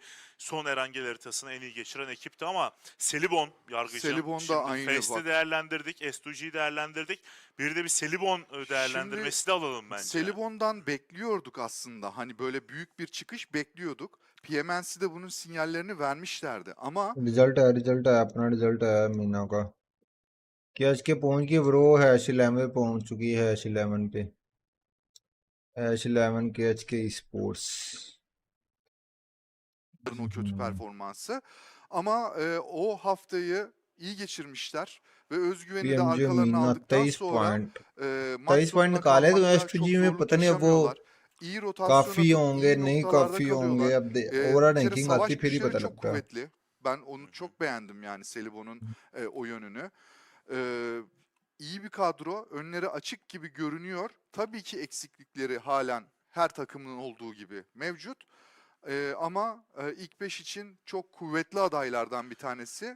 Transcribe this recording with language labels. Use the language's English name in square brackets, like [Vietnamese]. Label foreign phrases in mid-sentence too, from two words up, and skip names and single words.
[Turkish] Son Erangel haritasını en iyi geçiren ekipti ama Selibon yargıcım. Selibon da Şimdi aynı Fest'i bak. değerlendirdik, S2G'yi değerlendirdik. Bir de bir Selibon değerlendirmesi de alalım bence. Selibon'dan bekliyorduk aslında. Hani böyle büyük bir çıkış bekliyorduk. PMNC de bunun sinyallerini vermişlerdi ama [Hindi] रिजल्ट आया अपना रिजल्ट आया मीना का कि आज के पहुंच गई ब्रो #11 पे पहुंच चुकी है #11 पे #11 के आज के स्पोर्ट्स [Turkish] o kötü performansı. Ama o haftayı iyi geçirmişler ve özgüveni de [Hindi] PMGO [Turkish] arkalarına [Hindi] मीना [Turkish] aldıktan [Hindi] 23 [Turkish] sonra [Hindi] पॉइंट [Turkish] maç [Hindi] 23 पॉइंट [Turkish] sonuna [Hindi] निकाले तो [Turkish] kalmakta çok [Hindi] S2G में [Turkish] zorluk [Hindi] पता नहीं अब वो [Turkish] yaşamıyorlar. İyi rotasyon [Hindi] काफी [Turkish] atıp [Hindi] होंगे [Turkish] iyi [Hindi] नहीं [Turkish] noktalarda [Hindi] काफी होंगे [Turkish] kalıyorlar. [Hindi] अब ओवरऑल [Turkish] Bir kere [Hindi] रैंकिंग आती [Turkish] savaş [Hindi] फिर ही [Turkish] güçleri [Hindi] पता [Turkish] çok [Hindi] लगता [Turkish] kuvvetli. Ben onu çok beğendim yani Selibon'un o yönünü. İyi bir kadro, önleri açık gibi görünüyor. Tabii ki eksiklikleri halen her takımın olduğu gibi mevcut. Ama ilk 5 için çok kuvvetli adaylardan bir tanesi.